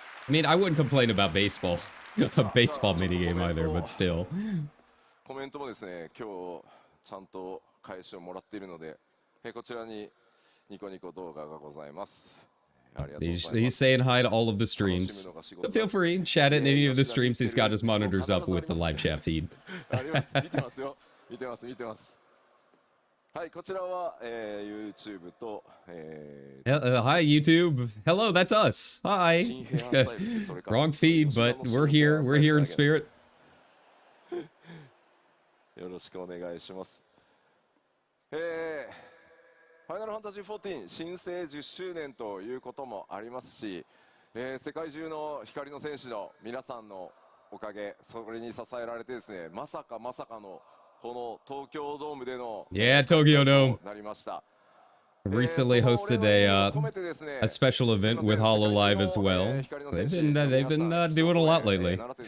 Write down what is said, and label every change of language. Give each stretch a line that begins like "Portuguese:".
English: mean, I wouldn't complain about baseball. A baseball minigame either, but still.
Japanese: コメントもですね、今日ちゃんと返しをもらっているので、こちらにニコニコ動画がございます。
English: He's saying hi to all of the streams. So feel free, chat at any of the streams. He's got his monitors up with the live chat feed.
Japanese: 見てますよ。見てます。はい、こちらは、YouTube と、
English: Hi YouTube. Hello, that's us. Hi. Wrong feed, but we're here. We're here in spirit.
Japanese: よろしくお願いします。ファイナルファンタジー14新生10周年ということもありますし、世界中の光の戦士の皆さんのおかげ、それに支えられてですね、まさかのこの東京ドームでの
English: Tokyo Dome
Japanese: なりました。
English: Recently hosted a special event with HoloLive as well. They've been doing a lot lately.